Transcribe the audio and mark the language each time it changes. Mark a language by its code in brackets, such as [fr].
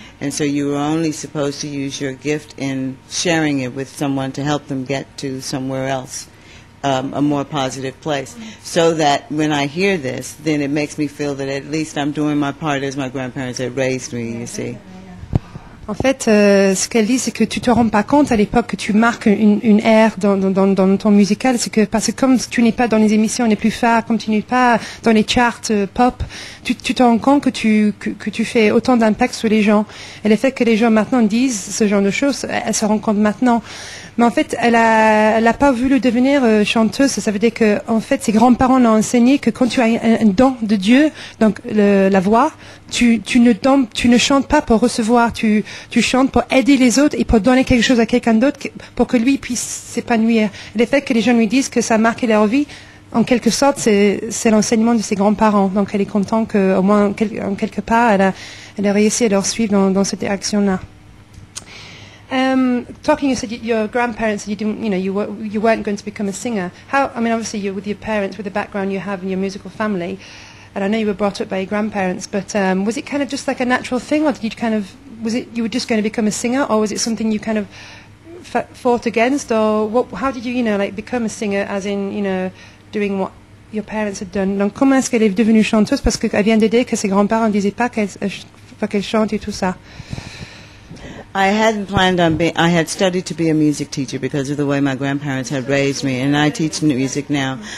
[en] And so you were only supposed to use your gift in sharing it with someone to help them get to somewhere else. A more positive place, so that when I hear this, then it makes me feel that at least I'm doing my part as my grandparents had raised me, you see. [fr] En fait, ce qu'elle dit, c'est que tu te rends pas compte à l'époque que tu marques une ère dans ton musical, c'est que parce que comme tu n'es pas dans les émissions les plus phares, comme tu n'es pas dans les charts pop, tu te rends compte que tu fais autant d'impact sur les gens. Et le fait que les gens maintenant disent ce genre de choses, elle se rend compte maintenant. Mais en fait, elle a pas voulu devenir chanteuse. Ça veut dire que, en fait, ses grands-parents l'ont enseigné que quand tu as un don de Dieu, donc la voix, tu ne chantes pas pour recevoir, tu chantes pour aider les autres et pour donner quelque chose à quelqu'un d'autre pour que lui puisse s'épanouir. Le fait que les gens lui disent que ça a marqué leur vie, en quelque sorte, c'est l'enseignement de ses grands-parents. Donc, elle est contente qu'au moins, en quelque part, elle a réussi à leur suivre dans cette direction-là. [en] Talking, you said your grandparents said you weren't going to become a singer. How? I mean, obviously, you're with your parents, with the background you have in your musical family, and I know you were brought up by your grandparents. But was it kind of just like a natural thing, or did you was it you were just going to become a singer, or was it something you kind of fought against, or how did you become a singer, as in doing what your parents had done? [fr] Donc, comment est-ce qu'elle est devenue chanteuse? Parce qu'elle vient de dire que ses grands-parents ne disaient pas qu'elle chante et tout ça. [en] I hadn't planned on being, I had studied to be a music teacher because of the way my grandparents had raised me, and I teach music now.